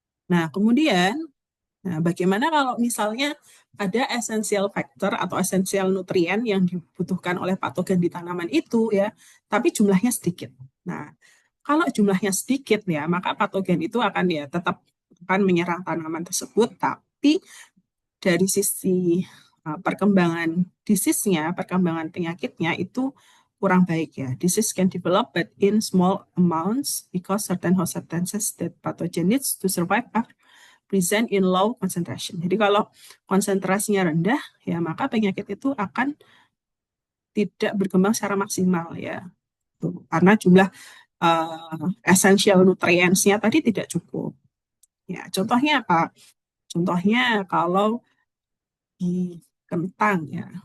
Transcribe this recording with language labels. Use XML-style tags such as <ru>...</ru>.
<id>Nah, kemudian, bagaimana kalau misalnya ada essential factor atau essential nutrien yang dibutuhkan oleh patogen di tanaman itu ya, tapi jumlahnya sedikit. Nah, kalau jumlahnya sedikit ya, maka patogen itu akan ya tetap akan menyerang tanaman tersebut, tapi dari sisi perkembangan disease-nya, perkembangan penyakitnya itu kurang baik ya.</id> <en>Disease can develop but in small amounts because certain host substances that pathogen needs to survive are present in low concentration.</en> <id>Jadi kalau konsentrasinya rendah, ya maka penyakit itu akan tidak berkembang secara maksimal ya. Karena jumlah essential nutrients-nya tadi tidak cukup. Ya, contohnya apa? Contohnya kalau di kentang ya.</id>